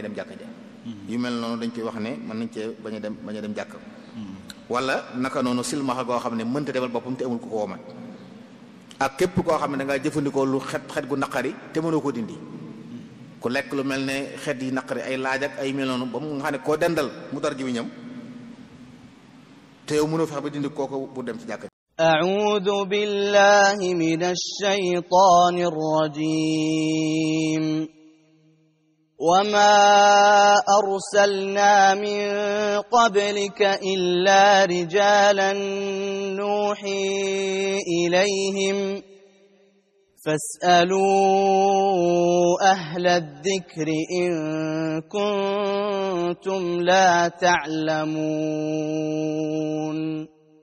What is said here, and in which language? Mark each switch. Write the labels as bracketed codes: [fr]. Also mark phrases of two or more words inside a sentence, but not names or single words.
[wo] dem jàkka ja yu mel noonu dañ koy wax ne mën nañ cee bañ a dem jàkk wala naka noonu silmaxa goo xam ne mënta demal boppam te amul ko woomat ak képp koo xam ne da ngaa jëfandikoo lu xet gu naqari te mënoo ko dindi ku lekk lu mel ne xet yi naqari ay laaj ak ay mel noonu ba mu nga xam ne koo dendal mu dar jiw ñam te yow mënoo fexe ba dindi kooku bu dem ci jàkka. [ar] أعوذ بالله من الشيطان الرجيم وما أرسلنا من قبلك إلا رجالا نوحي إليهم فاسألوا أهل الذكر إن كنتم لا تعلمون